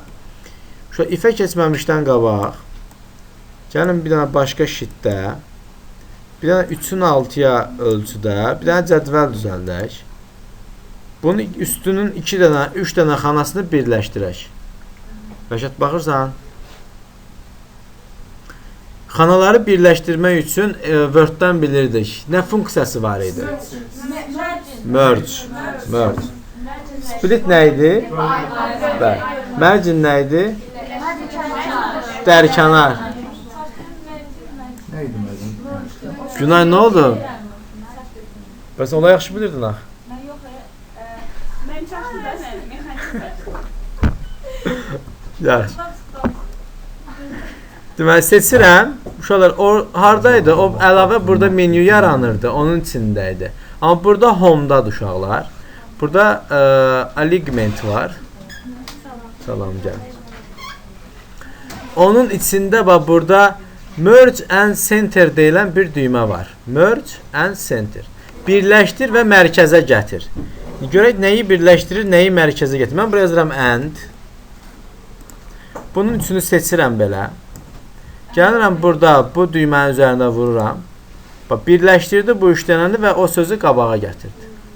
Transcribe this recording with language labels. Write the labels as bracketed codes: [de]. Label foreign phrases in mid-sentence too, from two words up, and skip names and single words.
[az] Şu ifə keçməmişdən qabaq gəlin bir dənə başqa şitdə, bir dənə 3-ün 6-ya ölçüdə, bir dənə cədvəl düzəldək. Bunun üstünün 2 dənə, 3 dənə xanasını birləşdirək. Rəşad, baxırsan? Xanaları birləşdirmək üçün Word-dən bilirdik. Nə funksiyası var idi? Merge. Merge. Split nə idi? Mergin nə idi? Dərkənar. Nə idi mənim? Günay, nə oldu? Bəs ola yaxşı bilirdin ha? Mən çaşdım da mən mexanik. Yaxşı. Deməli, seçirəm. Uşaqlar, o hardaydı? O əlavə burada menyu yaranırdı. Onun içində idi. Amma burada home-dadır uşaqlar. Burada alignment var. Salam, gəl. Onun içində bax, burada [en] merge and center [az] deyilən bir düymə var. [en] Merge and center. [az] Birləşdir və mərkəzə gətir. Görək nəyi birləşdirir, nəyi mərkəzə gətir. Mən buraya yazıram and. Bunun üçünü seçirəm belə. Gəlirəm burada bu düymənin üzərində vururam. Bax, birləşdirdi bu üç dənəni və o sözü qabağa gətirdi.